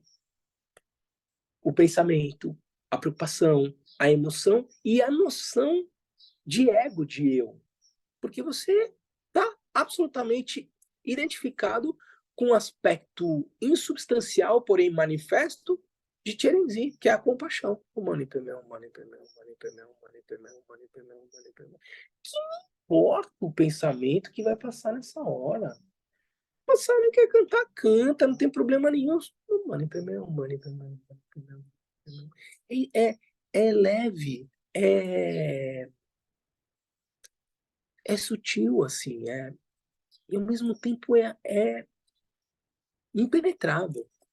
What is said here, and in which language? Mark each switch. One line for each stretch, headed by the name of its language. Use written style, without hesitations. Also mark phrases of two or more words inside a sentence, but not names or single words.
Portuguese: O pensamento, a preocupação, a emoção e a noção de ego, de eu. Porque você está absolutamente identificado com um aspecto insubstancial, porém manifesto, de Tcherenzi, que é a compaixão.
Sanskrit: O Mani Pemel, Mani Pemel, Mani Pemel, Mani Pemel, Mani Pemel, Mani Pemel.
Portuguese: Que importa o pensamento que vai passar nessa hora? Passar, não quer cantar, canta, não tem problema nenhum.
Sanskrit: Mani Pemel, Mani Pemel, Mani Pemel.
Portuguese: É leve, é sutil, assim, e ao mesmo tempo é impenetrável.